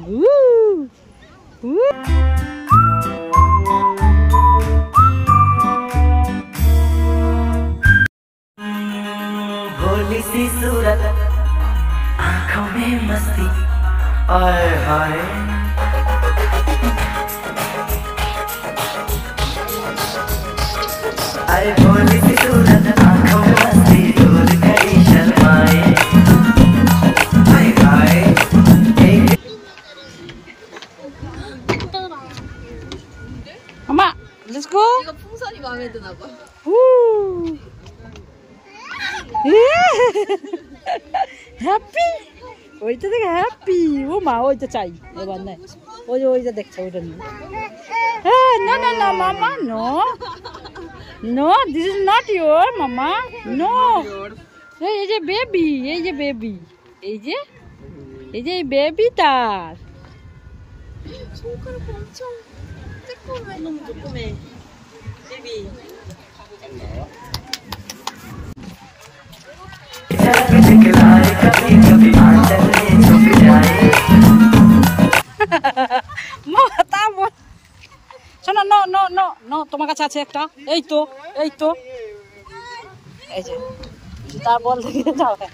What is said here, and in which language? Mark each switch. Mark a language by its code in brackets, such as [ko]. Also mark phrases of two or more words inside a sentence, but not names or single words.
[hi] Woo, woo. भोली सी सूरत, आंखों में मस्ती, आए हाय। अरे भोली सी सूरत, आंखों में मस्ती, दूर खड़ी शर्माए, हाय हाय। [en] Mama, let's go. [ko] 이거 풍선이 마음에 드나 봐. [bn] হ্যাপি, ওইটা দেখে হ্যাপি। ও মা, ওইটা চাই এবার, না ওইটা দেখছে, ওইটা নেই। হ্যাঁ, না মামা, [en] No this is not your mama, no. [bn] এই যে বেবি, এই যে বেবি তার। [ko] 손가락 엄청 조그매. 너무 조그매. 베비. [bn] শোনো, নো, তোমার কাছে আছে একটা, এই তো এই যে তার বল থেকে যাও।